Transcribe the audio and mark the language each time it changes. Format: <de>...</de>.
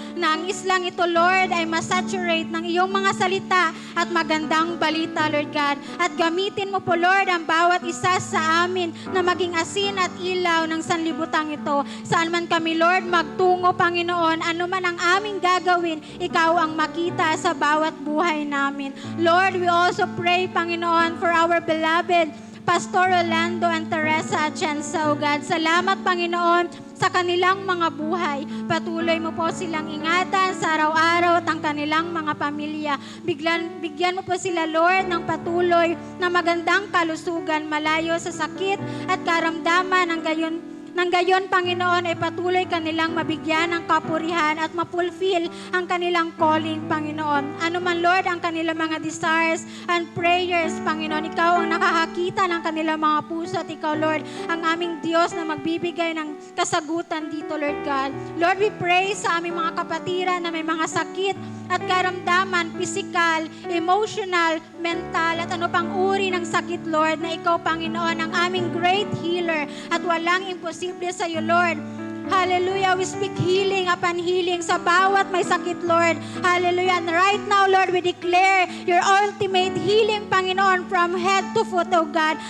<tl>Na ang islang ito, Lord, ay masaturate ng iyong mga salita at magandang balita, Lord God. At gamitin mo po, Lord, ang bawat isa sa amin na maging asin at ilaw ng sanlibutan ito. Saan man kami, Lord, magtungo, Panginoon, ano man ang aming gagawin, ikaw ang makita sa bawat buhay namin.</tl> <en>Lord, we also pray,</en> <tl>Panginoon,</tl> <en>for our beloved Pastor Orlando and Teresa Atienza, O God.</en> <tl>Salamat, Panginoon, sa kanilang mga buhay. Patuloy mo po silang ingatan sa araw-araw at ang kanilang mga pamilya. Bigyan mo po sila, Lord, ng patuloy na magandang kalusugan, malayo sa sakit at karamdaman ng gayon, Panginoon, ay patuloy kanilang mabigyan ng kapurihan at mapulfill ang kanilang calling, Panginoon. Ano man, Lord, ang kanilang mga desires and prayers, Panginoon, ikaw ang nakakakita ng kanilang mga puso at ikaw, Lord, ang aming Diyos na magbibigay ng kasagutan dito, Lord God.</tl> <en>Lord, we pray</en> <tl>sa aming mga kapatiran na may mga sakit at karamdaman,</tl> <en>physical, emotional, mental,</en> <tl>at ano pang uri ng sakit, Lord, na ikaw, Panginoon, ang aming</tl> <en>great healer</en> <tl>at walang imposible sa iyo, Lord.</tl> <en>Hallelujah. We speak healing upon healing</en> <tl>sa bawat may sakit,</tl> <en>Lord. Hallelujah. And right now, Lord, we declare your ultimate healing,</en> <tl>Panginoon,</tl> <en>from head to foot, oh God.</en>